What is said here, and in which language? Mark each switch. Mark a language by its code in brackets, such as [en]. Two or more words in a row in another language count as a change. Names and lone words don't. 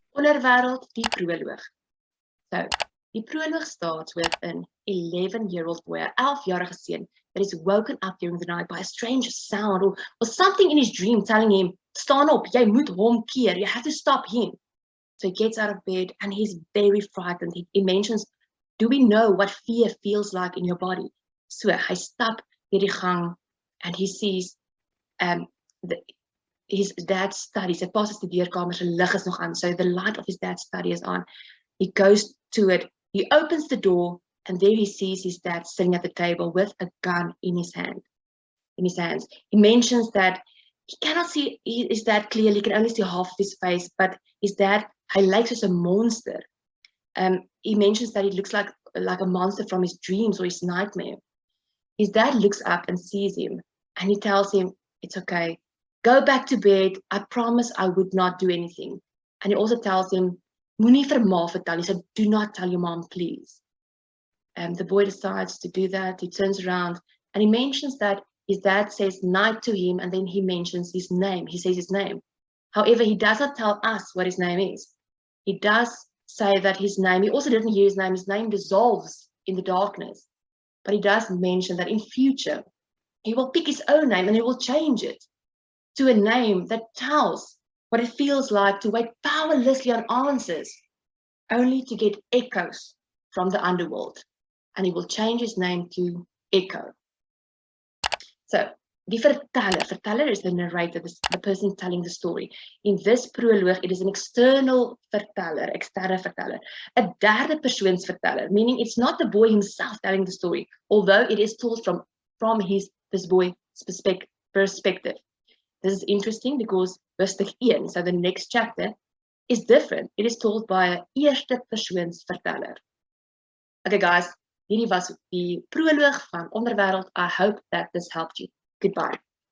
[af] Onderwêreld, die Proloog. [en] So, die Proloog starts with an 11-year-old boy, an [af] 11-jarige seun, [en] that is woken up during the night by a strange sound or something in his dream telling him, [af] staan op, jy moet hom keer, [en] you have to stop him. So he gets out of bed and he's very frightened. He mentions, do we know what fear feels like in your body? [af] So hy stap deur die gang [en] and he sees his dad's study. [af] Sy pa se studeerkamer se lig is nog aan, [en] so the light of his dad's study is on. He goes to it, he opens the door, and there he sees his dad sitting at the table with a gun in his hands. He mentions that he cannot see his dad clearly, he can only see half of his face, but his dad, [af] hy lyk soos 'n monster. [en] He mentions that he looks like a monster from his dreams or his nightmare. His dad looks up and sees him, and he tells him, it's okay, go back to bed, I promise I would not do anything. And he also tells him, [af] moenie vir ma vertel, [en] he said, do not tell your mom, please. The boy decides to do that, he turns around, and he mentions that his dad says night to him, and then he mentions his name, he says his name. However, he does not tell us what his name is. He does say that his name, he also didn't hear his name dissolves in the darkness. But he does mention that in future, he will pick his own name and he will change it to a name that tells what it feels like to wait powerlessly on answers, only to get echoes from the underworld. And he will change his name to Echo. So, [af] die verteller [en] is the narrator, the person telling the story. In this prologue, it is an [af] externe verteller, [en] a [af] derde persoons verteller, [en] meaning it's not the boy himself telling the story, although it is told from this boy's perspective. This is interesting because hoofstuk 1, so the next chapter, is different. It is told by a [af] eerste persoons verteller. [en] Okay guys, [af] hierdie was die proloog van Onderwêreld. [en] I hope that this helped you. Goodbye.